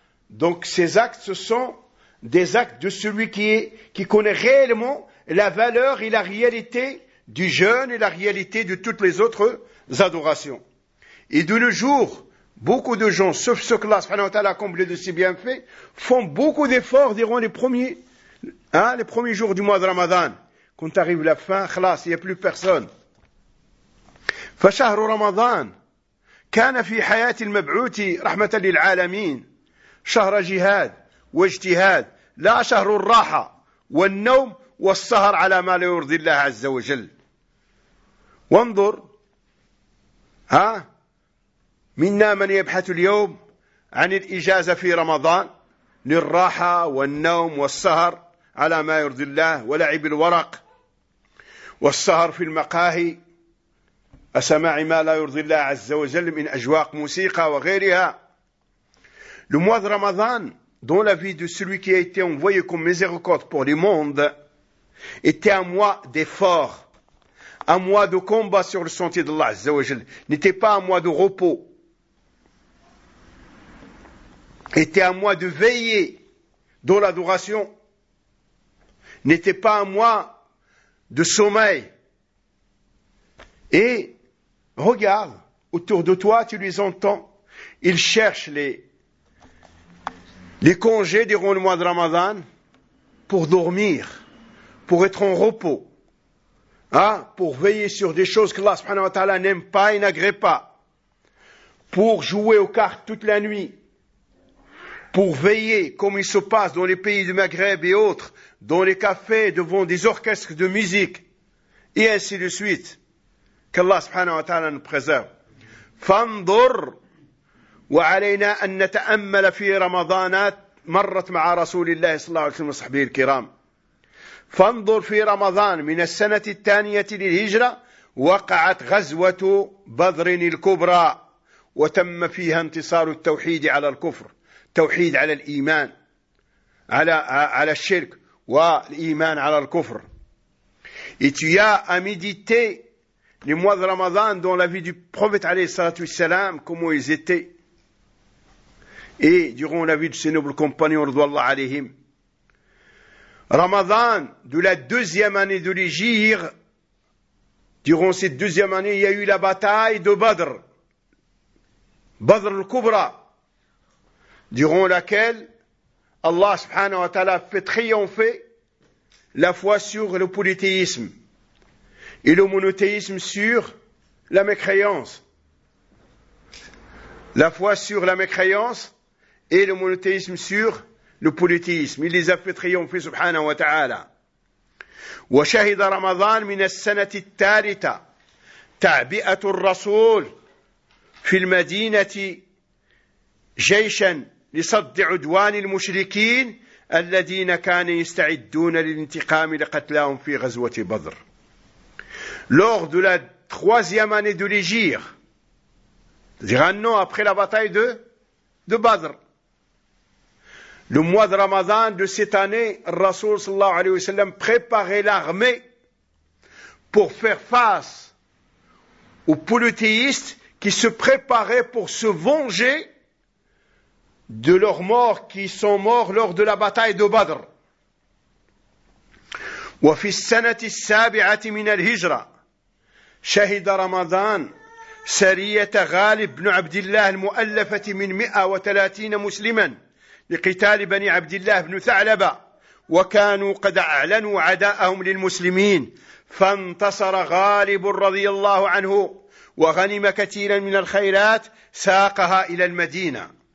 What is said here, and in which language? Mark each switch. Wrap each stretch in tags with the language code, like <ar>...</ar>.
<fr>Donc ces actes, ce sont des actes de celui qui connaît réellement la valeur et la réalité du jeûne et la réalité de toutes les autres adorations. Et de nos jours, beaucoup de gens, sauf ceux que Allah</fr> <ar>subhanahu wa ta'ala</ar> <fr>a comblé de ses bienfaits, font beaucoup d'efforts durant les premiers jours du mois de Ramadan. Quand arrive la fin, khlas, il n'y a plus personne.</fr> <ar>Fashahru Ramadan كان في حياة المبعوث رحمة للعالمين شهر جهاد واجتهاد، لا شهر الراحة والنوم والسهر على ما لا يرضي الله عز وجل. وانظر منا من يبحث اليوم عن الإجازة في رمضان للراحة والنوم والسهر على ما يرضي الله ولعب الورق والسهر في المقاهي أسماع ما لا يرضي الله عز وجل من أجواق موسيقى وغيرها.</ar> <fr>Le mois de Ramadan, dans la vie de celui qui a été envoyé comme miséricorde pour le monde, était un mois d'effort, un mois de combat sur le sentier de Allah</fr> <ar>عز وجل.</ar> <fr>N'était pas un mois de repos. Était un mois de veiller dans l'adoration. N'était pas un mois de sommeil. Et regarde autour de toi, tu les entends. Ils cherchent les congés durant le mois de Ramadan pour dormir, pour être en repos, pour veiller sur des choses que Allah</fr> <ar>subhanahu wa ta'ala</ar> <fr>n'aime pas et n'agrée pas, pour jouer aux cartes toute la nuit, pour veiller comme il se passe dans les pays du Maghreb et autres, dans les cafés, devant des orchestres de musique, et ainsi de suite.</fr> <ar>كالله سبحانه وتعالى نبخزاه. فانظر وعلينا أن نتأمل في رمضانات مرت مع رسول الله صلى الله عليه وسلم وصحبه الكرام. فانظر في رمضان من السنة الثانية للهجرة وقعت غزوة بدر الكبرى وتم فيها انتصار التوحيد على الكفر، توحيد على الإيمان على الشرك والإيمان على الكفر.</ar> <fr>Et tu as à méditer les mois de Ramadan dans la vie du prophète</fr> <ar>عليه الصلاة والسلام,</ar> <fr>comment ils étaient. Et durant la vie de ses nobles compagnons,</fr> <ar>رضي الله عليهم.</ar> <fr>Ramadan, de la deuxième année de l'Hégire, durant cette deuxième année, il y a eu la bataille de Badr, Badr al-Kubra, durant laquelle Allah</fr> <ar>subhanahu wa ta'ala</ar> <fr>fait triompher la foi sur le polythéisme et le monothéisme sur la mécréance. La foi sur la mécréance et le monothéisme sur le polythéisme. Il les a fait triompher,</fr> <ar>subhanahu wa ta'ala. وشهد رمضان من السنة الثالثة تعبئة الرسول في المدينة جيشا لصد عدوان المشركين الذين كانوا يستعدون للانتقام لقتلهم في غزوة بدر.</ar> <fr>Lors de la troisième année de l'Hégire, un an après la bataille de Badr, le mois de Ramadan de cette année, Rasoul</fr> <ar>sallallahu alayhi wa sallam</ar> <fr>préparait l'armée pour faire face aux polythéistes qui se préparaient pour se venger de leurs morts qui sont morts lors de la bataille de Badr.</fr> <ar>Wa fi as-sanati as-sabi'ati min al-hijra shahida Ramadan sariyat Ghalib ibn Abdullah al-mu'allafah min 130 musliman لقتال بني عبد الله بن ثعلبة وكانوا قد أعلنوا عداءهم للمسلمين فانتصر غالب رضي الله عنه وغنم كثيرا من الخيرات ساقها إلى المدينة.</ar>